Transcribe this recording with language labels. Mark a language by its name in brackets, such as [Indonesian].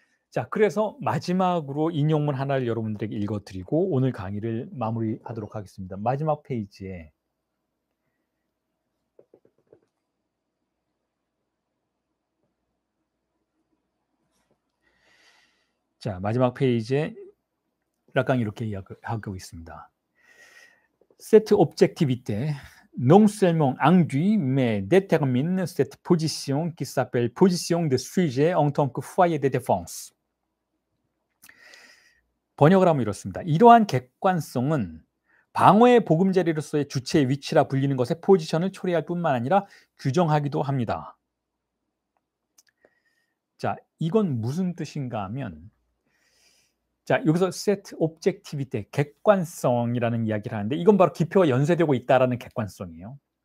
[Korean] 자, 그래서 마지막으로 인용문 하나를 여러분들에게 읽어드리고 오늘 강의를 마무리하도록 하겠습니다. 마지막 페이지에, 자, 마지막 페이지에 락강이 이렇게 이야기하고 있습니다. [French] Cette objectivité non seulement induit mais détermine cette position qui s'appelle position de sujet en tant que foyer de défense. [Korean] 번역을 하면 이렇습니다. 이러한 객관성은 방어의 보금자리로서의 주체의 위치라 불리는 것의 포지션을 초래할 뿐만 아니라 규정하기도 합니다. 자, 이건 무슨 뜻인가 하면, 자, 여기서 [French] set objectivity, [Korean] 객관성이라는 이야기를 하는데 이건 바로 기표가 연쇄되고 있다라는 객관성이에요.